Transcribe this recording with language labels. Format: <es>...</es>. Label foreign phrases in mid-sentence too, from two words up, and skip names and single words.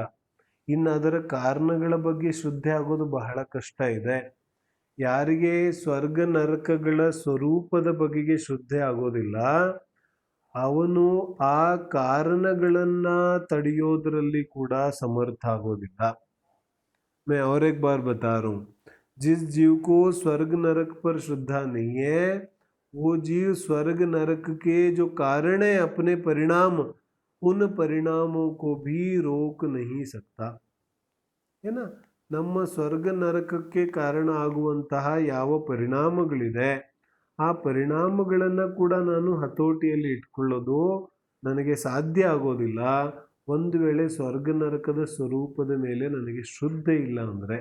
<kn>ಇನ್ನು ಅದರ ಕಾರಣಗಳ ಬಗ್ಗೆ ಶ್ರದ್ಧೆ ಆಗೋದು ಬಹಳ ಕಷ್ಟ ಇದೆ. ಯಾರಿಗೆ ಸ್ವರ್ಗ ನರಕಗಳ ಸ್ವರೂಪದ ಬಗೆಗೆ ಶ್ರದ್ಧೆ ಆಗೋದಿಲ್ಲ ಅವನು ಆ ಕಾರಣಗಳನ್ನ ತಡೆಯೋದ್ರಲ್ಲಿ ಕೂಡ ಸಮರ್ಥ ಆಗೋದಿಲ್ಲ.</kn> <hi>मैं और एक बार बता रहा हूं, जिस जीव को स्वर्ग नरक पर श्रद्धा नहीं है वो जीव स्वर्ग नरक के जो कारण है अपने परिणाम उन परिणामों को भी रोक नहीं सकता है ना.</hi> <kn>ನಮ್ಮ ಸ್ವರ್ಗ ನರಕಕ್ಕೆ ಕಾರಣ ಆಗುವಂತಹ ಯಾವ ಪರಿಣಾಮಗಳಿದೆ ಆ ಪರಿಣಾಮಗಳನ್ನು ಕೂಡ ನಾನು ಹತೋಟಿಯಲ್ಲಿ ಇಟ್ಕೊಳ್ಳೋದು ನನಗೆ ಸಾಧ್ಯ ಆಗೋದಿಲ್ಲ ಒಂದು ವೇಳೆ ಸ್ವರ್ಗ ನರಕದ ಸ್ವರೂಪದ ಮೇಲೆ ನನಗೆ ಶ್ರದ್ಧೆ ಇಲ್ಲ ಅಂದರೆ.</kn>